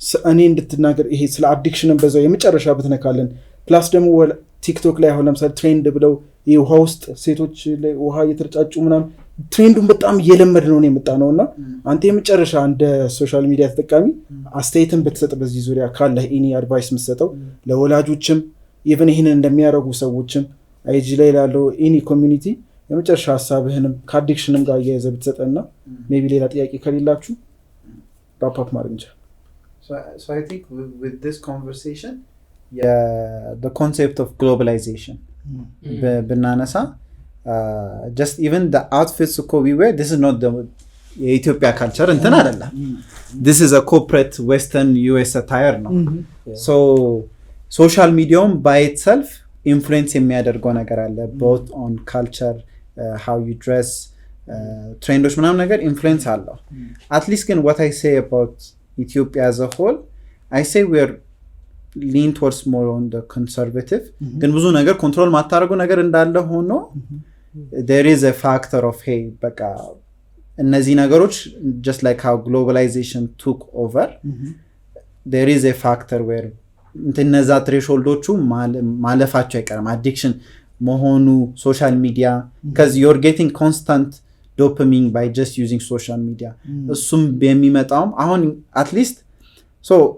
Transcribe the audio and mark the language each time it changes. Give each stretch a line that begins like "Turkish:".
Amharic: እኔ እንድትናገር ይሄ ስለ አዲክሽንን በዛው የመጨረሻ ብትነካለን። ፕላስ ደግሞ ቲክቶክ ላይ አሁን ለምሳሌ ትሬንድ ብለው ውሃ ውስጥ ሴቶች ውሃ እየተረጫጩ ምናምን ትሬንዱን በጣም እየለመድ ነው የመጣ ነው እና አንተ የመጨረሻ እንደ ሶሻል ሚዲያ ተጠቃሚ አስተያየትን ብትሰጥ በዚህ ዙሪያ ካለ ኤኒ አድቫይስ የምትሰጠው ለወላጆችም ኢቨን ይህንን እንደሚያደርጉ ሰዎችም አይጂ ላይ ላለው ኤኒ ኮሚኒቲ የመጨረሻ ሀሳብህንም ከአዲክሽንም ጋር እያያዘ ብትሰጠና
English: ሜይ ቢ
Amharic: ሌላ ጥያቄ ከሌላችሁ
English: ራፕ አፕ
Amharic: ማድረግ እንችላለን።
English: So I think with this conversation the concept of globalization
Amharic: ብናነሳ
English: just even the outfits እኮ we wear, this is not the
Amharic: የኢትዮጵያ ካልቸር እንትን አይደለም።
English: this is a corporate western US attire
Amharic: ነው።
English: so social medium by itself influence
Amharic: የሚያደርገው ነገር አለ
English: both on culture, how you dress,
Amharic: ትሬንዶች ምናምን ነገር
English: influence
Amharic: አለው።
English: at least
Amharic: ግን
English: what I say about Ethiopia as a whole, I say we're lean towards more on the conservative.
Amharic: ግን ብዙ ነገር ኮንትሮል ማታረጉ ነገር እንዳለ ሆኖ
English: there is a factor of hey
Amharic: በቃ እነዚህ ነገሮች
English: just like how globalization took over, there is a factor where
Amharic: እነዛ ትሬሾልዶቹ ማለፋቸው አይቀርም አዲክሽን መሆኑ ሶሻል ሚዲያ
English: because you're getting constant dopamine by just using social media
Amharic: እሱም የሚመጣውም አሁን
English: at least so